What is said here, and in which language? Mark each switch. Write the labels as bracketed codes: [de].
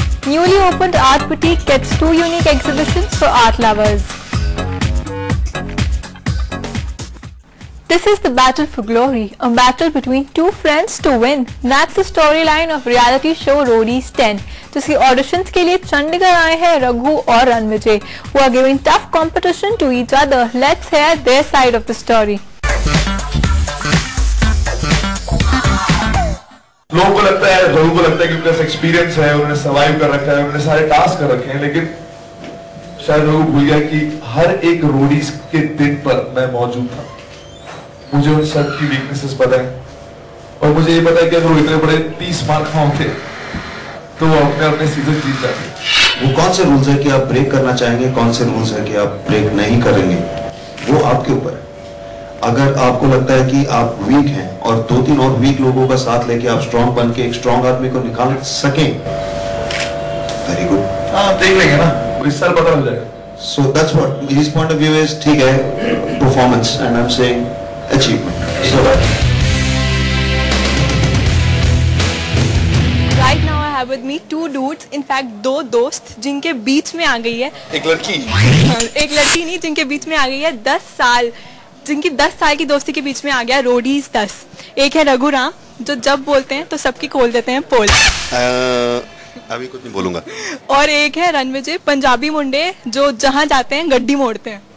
[en] Newly opened art boutique gets 2 unique exhibitions for art lovers. This is the battle for glory, a battle between two friends to win. That's the storyline of reality show Roadies 10. [hi] जिसकी auditions के लिए चंडीगढ़ आए हैं रघु और Ranvijay, [en] who are giving tough competition to each other. Let's hear their side of the story. [hi] लोगों को लगता है, रघु को लगता है कि उनका एक्सपीरियंस है, उन्होंने सर्वाइव कर रखा है, उन्होंने सारे टास्क कर रखे हैं, लेकिन शायद रघु भूल गया कि हर एक रोडीज के दिन पर मैं मौजूद था। मुझे उन सब की वीकनेसेस पता है और मुझे ये पता है कि अगर वो इतने बड़े 30 मार्क होते तो वो अपने सीजन जीत जाते। वो कौन से रूल्स है कि आप ब्रेक करना चाहेंगे, कौन से रूल्स है कि आप ब्रेक नहीं करेंगे, वो आपके ऊपर है। अगर आपको लगता है कि आप वीक हैं और 2-3 और वीक लोगों का साथ लेके आप स्ट्रॉन्ग बन के एक स्ट्रॉन्ग आदमी को निकाल सकें, वेरी गुड। हाँ, देख लेंगे ना, इस साल पता लग जाएगा। [en] So that's what his point of view is. [hi] ठीक है, [en] performance, and I'm saying achievement. So Right now I have with me 2 dudes, in fact 2 [hi] दोस्त जिनके बीच में आ गई है एक लड़की एक लड़की नहीं, जिनके बीच में आ गई है 10 साल, जिनकी 10 साल की दोस्ती के बीच में आ गया रोडीज 10। एक है रघुराम, जो जब बोलते हैं तो सबकी खोल देते हैं पोल। अभी कुछ नहीं बोलूंगा। और एक है रणविजय, पंजाबी मुंडे, जो जहाँ जाते हैं गड्डी मोड़ते हैं।